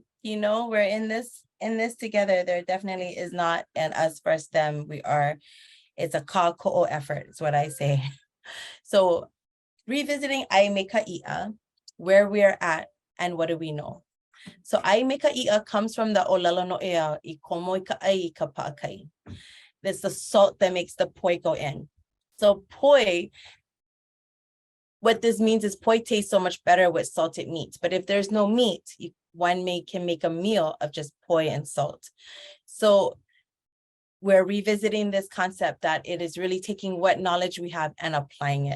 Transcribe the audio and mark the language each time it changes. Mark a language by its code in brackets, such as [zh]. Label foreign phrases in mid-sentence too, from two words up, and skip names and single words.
[en] You know, we're in this together. There definitely is not an us versus them. It's a [haw] ka ko'o [en] effort, is what I say. So revisiting Me Ka Iʻa, where we're at and what do we know? So Me Ka Iʻa comes from the [haw] olelo no'ea I komo I ka ai ka pa'akai. [en] It's the salt that makes the poi go in. So poi, what this means is poi tastes so much better with salted meats. But if there's no meat, one can make a meal of just poi and salt. So we're revisiting this concept that it is really taking what knowledge we have and applying it.